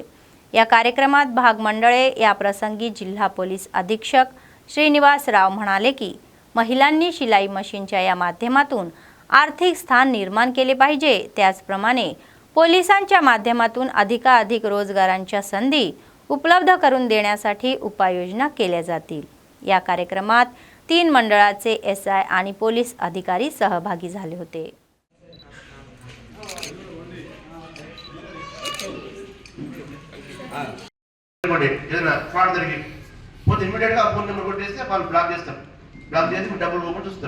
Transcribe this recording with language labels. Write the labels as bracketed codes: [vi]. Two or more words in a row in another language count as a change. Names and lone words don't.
[mr] या कार्यक्रमात भाग मंडळे या प्रसंगी जिल्हा पोलीस अधीक्षक श्रीनिवास राव म्हणाले की महिलांनी शिलाई मशीनच्या या माध्यमातून आर्थिक स्थान निर्माण केले पाहिजे। त्याचप्रमाणे पोलिसांच्या माध्यमातून अधिकाधिक रोजगारांच्या संधी उपलब्ध करून देण्यासाठी उपाययोजना केल्या जातील। या कार्यक्रमात 3 मंडळाचे एसआय आणि पोलीस अधिकारी सहभागी झाले होते। [te] ఫ్రాడ్ జరిగి పోతే ఇమీడియట్గా [en] phone number [te] కొట్టేస్తే వాళ్ళు బ్లాక్ చేస్తారు, బ్లాక్ చేసి మీ డబ్బులు పోకుండా చూస్తారు।